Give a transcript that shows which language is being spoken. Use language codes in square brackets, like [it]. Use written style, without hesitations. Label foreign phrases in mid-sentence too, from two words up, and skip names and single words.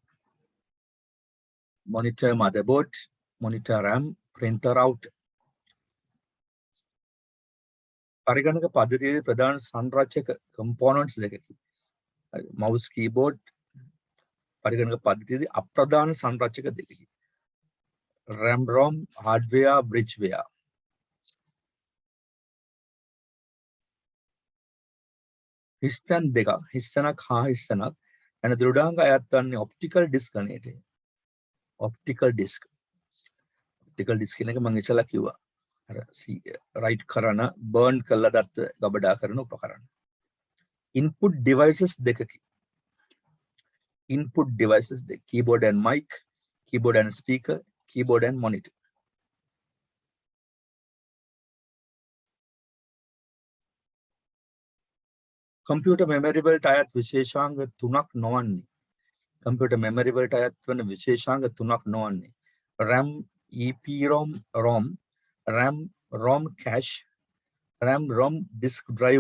[en] monitor motherboard, monitor RAM, printer out. [si] පරිගණක පද්ධතියේ ප්‍රධාන සංරචක components දෙකකි. [en] mouse keyboard [si] පරිගණක පද්ධතියේ අප්‍රධාන සංරචක දෙකකි. [en] RAM ROM, hardware, bridgeware. [si] හිස්තැන් දෙකක්, හිස්තැනක් හා හිස්තැනක් යන දෘඩාංග අයත් වන්නේ [en] optical disk [si] ගණයට. [en] optical disk. optical disk [si] කියන එක මම ඉස්සලා කිව්වා. අර රයිට් කරන, බර්න් කළා දත් ගබඩා කරන උපකරණ. [en] input devices දෙකකි. input devices දෙක. keyboard and mic, keyboard and speaker, keyboard and monitor. computer memory [si] වලට අයත් විශේෂාංග තුනක් නොවන්නේ. [en] computer memory [si] වලට අයත් වන විශේෂාංග තුනක් නොවන්නේ. [en] RAM, EPROM, ROM, RAM, ROM cache, RAM, ROM disk drive.